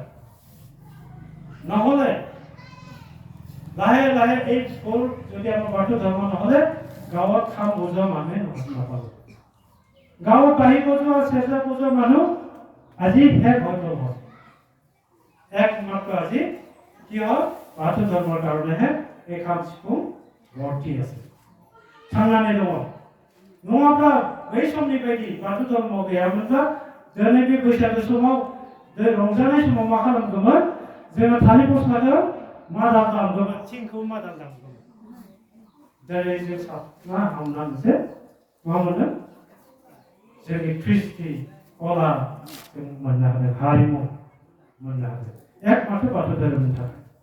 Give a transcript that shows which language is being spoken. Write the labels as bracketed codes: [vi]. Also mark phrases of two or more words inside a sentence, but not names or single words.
[as] নহ'লে লাহে লাহে এই স্কুল যদি আমাৰ বাথৌ ধৰ্ম নহ'লে গাঁৱত খাম বজোৱা মানুহে নাপাব গাঁৱত বাঁহী বজোৱা চেঁচা বজোৱা মানুহ আজি শেষ হৈ গ'ল একমাত্ৰ আজি কি হ'ল বাথৌ ধৰ্মৰ কাৰণেহে এই খাম চিকুম ভৰ্তি আছে [brx] थांनानै दङ नङाब्ला बै समनिफ्रायदि बाथौ धर्म गैयामोनब्ला दिनै बे बैसागो समाव रंजानाय समाव मा खालामगौमोन जोङो थालिर फस्लाखौ मादाल दामगौमोन थिंखौ मादाल दामगौमोन दिनै जों साबना हामनानैसो मा मोनो जोंनि कृष्टि कला जों मोननो हादों हारिमु मोननो हादों एकमात्र बाथौ धोरोमनि थाखाय